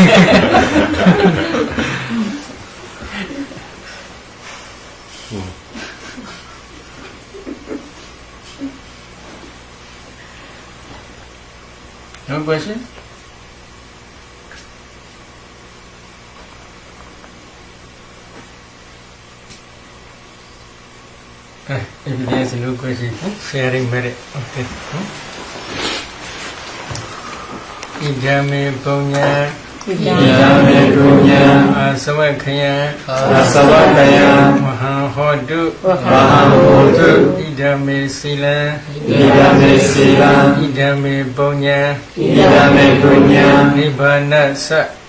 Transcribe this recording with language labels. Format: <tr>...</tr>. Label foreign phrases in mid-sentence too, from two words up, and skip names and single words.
<en>No question? If there is no question, sharing merit. Okay.</en> <pi>Idame punya, asavakaya, mahahodu, idame sila, idame punya, nibbana sa,</pi>